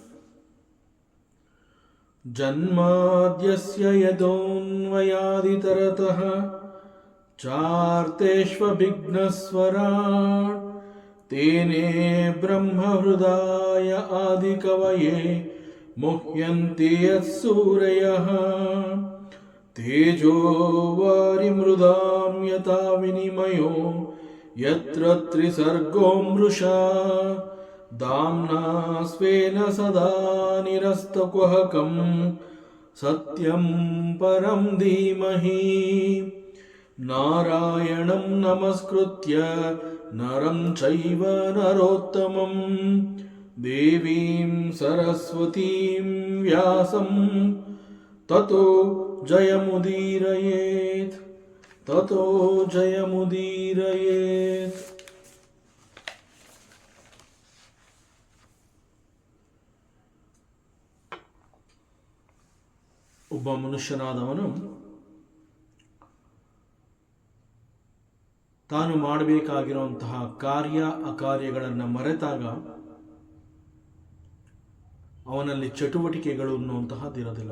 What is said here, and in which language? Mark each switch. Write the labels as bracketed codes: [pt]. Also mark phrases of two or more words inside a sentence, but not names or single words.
[sa] ಜನ್ಮಾದ್ಯಸ್ಯ ಯದೋನ್ವಯಾದಿತರತಃ ಚಾರ್ತೇಷ್ವಭಿಘ್ನಸ್ವರಾಟ್ ತೇನೇ ಬ್ರಹ್ಮಹೃದಾಯ ಆದಿಕವಯೇ ಮುಹ್ಯಂತಿ ಯತ್ಸೂರಯಃ. ತೇಜೋ ವಾರಿಮೃದಾಂ ಯಥಾ ವಿನಿಮಯೋ ಯತ್ರ ತ್ರಿಸರ್ಗೋ ಮೃಷಾ ಧಾಮ್ನಾ ಸ್ವೇನ ಸದಾ ನಿರಸ್ತಕುಹಕಂ ಸತ್ಯಂ ಪರಂ ಧೀಮಹಿ. ನಾರಾಯಣಂ ನಮಸ್ಕೃತ್ಯ ನರಂ ಚೈವ ನರೋತ್ತಮಂ ದೇವೀಂ ಸರಸ್ವತೀಂ ವ್ಯಾಸಂ ತತೋ ಜಯಮುದೀರಯೇತ್ ತತೋ ಜಯಮುದೀರಯೇತ್. [kn] ಒಬ್ಬ ಮನುಷ್ಯನಾದವನು ತಾನು ಮಾಡಬೇಕಾಗಿರುವಂತಹ ಕಾರ್ಯ ಅಕಾರ್ಯಗಳನ್ನು ಮರೆತಾಗ ಅವನಲ್ಲಿ ಚಟುವಟಿಕೆಗಳು ಅನ್ನುವಂತಹದ್ದಿರೋದಿಲ್ಲ.